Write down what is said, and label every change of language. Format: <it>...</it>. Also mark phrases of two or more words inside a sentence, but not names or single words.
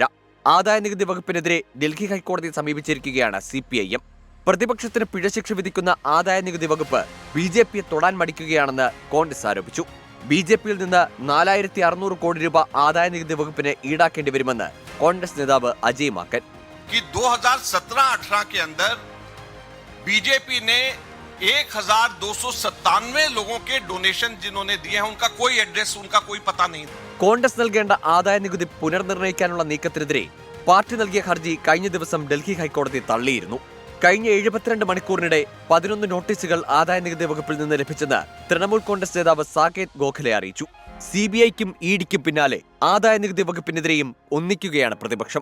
<ml>ആദായ നികുതി വകുപ്പിനെതിരെ ഡൽഹി ഹൈക്കോടതിയെ സമീപിച്ചിരിക്കുകയാണ് CPIM. പ്രതിപക്ഷത്തിന് പിഴശിക്ഷ വിധിക്കുന്ന ആദായ നികുതി വകുപ്പ് BJP-യെ തൊടാൻ മടിക്കുകയാണെന്ന് കോൺഗ്രസ് ആരോപിച്ചു. BJP-യിൽ നിന്ന് 4600 കോടി രൂപ ആദായ നികുതി വകുപ്പിന് ഈടാക്കേണ്ടി വരുമെന്ന് കോൺഗ്രസ് നേതാവ് അജയ് മാക്കൻ.</ml> <hi>2017-18 के अंदर BJP ने 1297 लोगों के डोनेशन जिन्होंने दिए हैं उनका कोई एड्रेस, उनका कोई पता नहीं.</hi> <ml>കോൺഗ്രസ് നൽകേണ്ട ആദായ നികുതി പുനർനിർണ്ണയിക്കാനുള്ള നീക്കത്തിനെതിരെ പാർട്ടി നൽകിയ ഹർജി കഴിഞ്ഞ ദിവസം ഡൽഹി ഹൈക്കോടതി തള്ളിയിരുന്നു. കഴിഞ്ഞ 72 മണിക്കൂറിനിടെ 11 നോട്ടീസുകൾ ആദായനികുതി വകുപ്പിൽ നിന്ന് ലഭിച്ചെന്ന് തൃണമൂൽ കോൺഗ്രസ് നേതാവ് സാകേത് ഗോഖലെ അറിയിച്ചു. CBIക്കും EDക്കും പിന്നാലെ ആദായനികുതി വകുപ്പിനെതിരെയും ഒന്നിക്കുകയാണ് പ്രതിപക്ഷം.</ml>